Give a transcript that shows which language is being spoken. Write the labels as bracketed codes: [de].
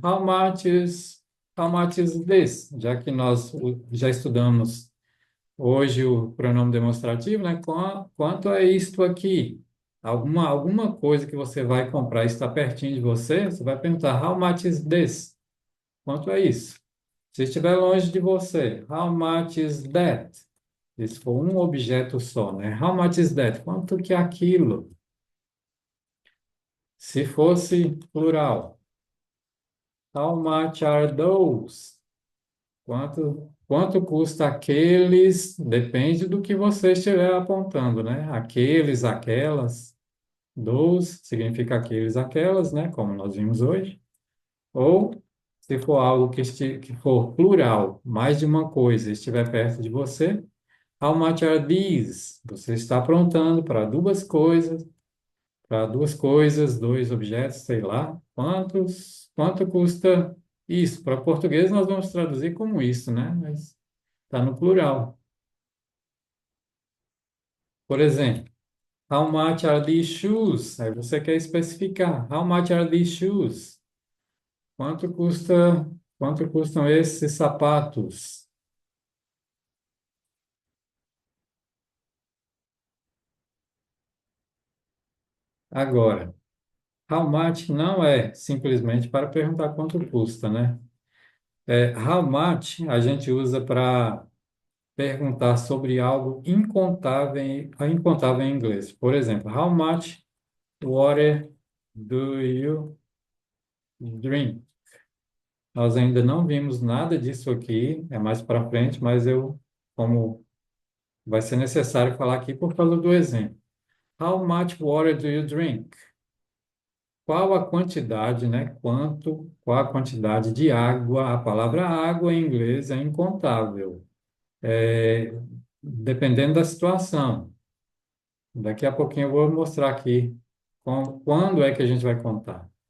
[en] How much is this? [pt] Já que nós já estudamos hoje o pronome demonstrativo, né? Quanto é isto aqui? Alguma coisa que você vai comprar está pertinho de você, você vai perguntar [en] how much is this? [pt] Quanto é isso? Se estiver longe de você, [en] how much is that? [pt] Se for um objeto só, né? [en] How much is that? [pt] Quanto que é aquilo? Se fosse plural, [en] how much are those? [pt] Quanto custa aqueles? Depende do que você estiver apontando, né? Aqueles, aquelas. Those significa aqueles, aquelas, né? Como nós vimos hoje. Ou, se for algo que for plural, mais de uma coisa, estiver perto de você, [en] how much are these? [pt] Você está apontando para duas coisas, dois objetos, sei lá. Quanto custa isso? Para português nós vamos traduzir como isso, né? Mas está no plural. Por exemplo, [en] how much are these shoes? [pt] Aí você quer especificar. [en] How much are these shoes? [pt] Quanto custa, quanto custam esses sapatos? Agora, [en] how much [pt] não é simplesmente para perguntar quanto custa, né? [en] How much [pt] a gente usa para perguntar sobre algo incontável em inglês. Por exemplo, [en] how much water do you drink? [pt] Nós ainda não vimos nada disso aqui, é mais para frente, mas como vai ser necessário falar aqui por causa do exemplo. [en] How much water do you drink? [pt] Qual a quantidade, né? Qual a quantidade de água? A palavra água em inglês é incontável. É, dependendo da situação. Daqui a pouquinho eu vou mostrar aqui quando é que a gente vai contar.